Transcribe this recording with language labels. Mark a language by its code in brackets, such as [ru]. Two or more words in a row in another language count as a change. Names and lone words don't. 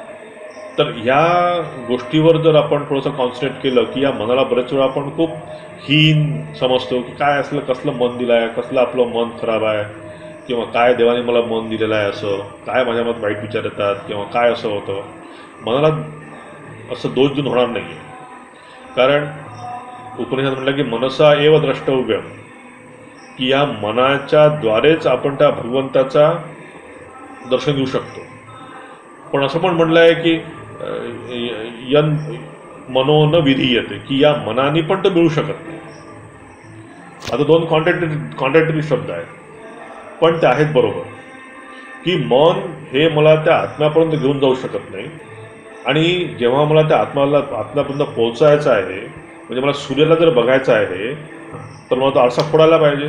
[mr] तर ह्या गोष्टीवर जर आपण थोडंसं कॉन्सन्ट्रेट केलं की या मनाला बरेच वेळा आपण खूप हीन समजतो की काय असलं, कसलं मन दिलं आहे, कसलं आपलं मन खराब आहे, किंवा काय देवाने मला मन दिलेलं आहे, असं काय माझ्या मनात वाईट विचार येतात, किंवा काय असं होतं. मनाला असं दोष देऊन होणार नाही आहे. कारण उपनिषद म्हटलं की [sa] मनसा एव द्रष्टव्यम, [mr] की या मनाच्या द्वारेच आपण त्या भगवंताचा दर्शन घेऊ शकतो. पण असं पण म्हटलं आहे की [sa] यन मनो न विधीयते, [mr] की या मनाने पण तो मिळू शकत नाही. आता 2 कॉन्ट्रॅक्टरी शब्द आहेत, पण ते आहेत बरोबर, की मन हे मला त्या आत्म्यापर्यंत घेऊन जाऊ शकत नाही. आणि जेव्हा मला त्या आत्म्यापर्यंत पोहोचायचं आहे, म्हणजे मला सूर्याला जर बघायचं आहे, तर मला तो आरसा फोडायला पाहिजे.